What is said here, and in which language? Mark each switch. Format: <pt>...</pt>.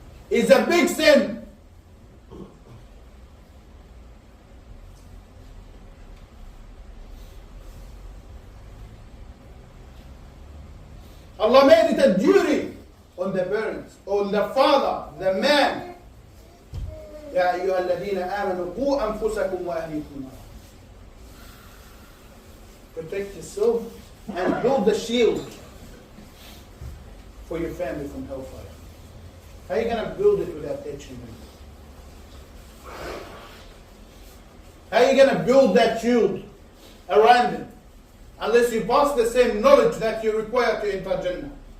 <en>It's a big sin. Allah made it a duty on the parents, on the father, the man.</en> <ar>يا أيها الذين آمنوا قوا أنفسكم وأهليكم نارا.</ar> <en>Protect yourself and build the shield for your family from hellfire. How are you going to build it without teaching them? How are you going to build that shield around them unless you pass the same knowledge that you require to enter Jannah?</en>